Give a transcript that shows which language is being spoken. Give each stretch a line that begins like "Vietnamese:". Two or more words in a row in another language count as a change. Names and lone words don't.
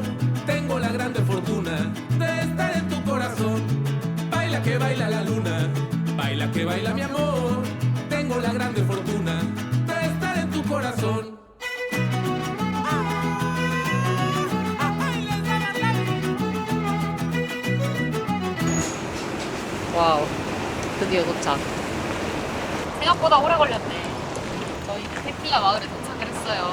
Spanish: Tengo la grande fortuna de estar en tu corazón. Baila que baila la luna, baila que baila mi amor. Tengo la grande fortuna de estar en tu corazón.
Korean: 와우, 드디어 도착. 생각보다 오래 걸렸네. 저희 테킬라 마을에 도착을 했어요.